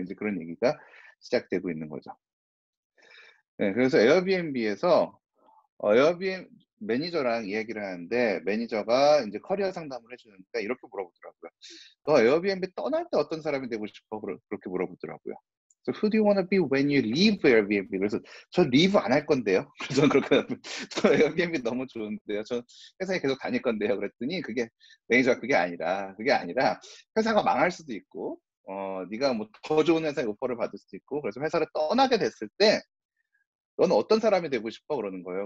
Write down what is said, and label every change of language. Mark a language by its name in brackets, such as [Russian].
[Korean] 인제 그런 얘기가 시작되고 있는 거죠. 네. 그래서 에어비앤비에서 에어비앤 매니저랑 이야기를 하는데 매니저가 인제 커리어 상담을 해 주는데 이렇게 물어보더라고요. "너 에어비앤비 떠날 때 어떤 사람이 되고 싶어?" 그렇게 물어보더라고요. [English] So who do you want to be when you leave Airbnb? [Korean] 그래서 저 leave 안 할 건데요. 그래서 저는 그렇게 저 Airbnb 너무 좋은데요. 저 회사에 계속 다닐 건데요. 그랬더니 매니저가 그게 아니라 회사가 망할 수도 있고 네가 뭐 더 좋은 회사에 오퍼를 받을 수도 있고 그래서 회사를 떠나게 됐을 때 너는 어떤 사람이 되고 싶어? 그러는 거예요.